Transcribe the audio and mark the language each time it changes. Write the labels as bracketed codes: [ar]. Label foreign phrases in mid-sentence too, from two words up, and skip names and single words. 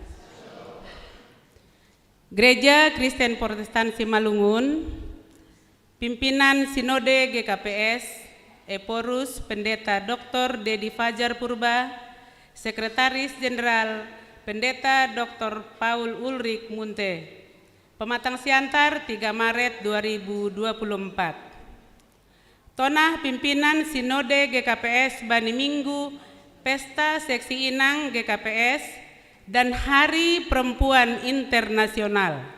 [id] Gereja Kristen Protestan Simalungun, pimpinan Sinode GKPS, Eporus Pendeta Dr. Dedi Fajar Purba, Sekretaris Jenderal Pendeta Dr. Paul Ulrik Munte, Pematang Siantar 3 Maret 2024. Tonah pimpinan Sinode GKPS Bani Minggu Pesta Seksi Inang GKPS dan Hari Perempuan Internasional.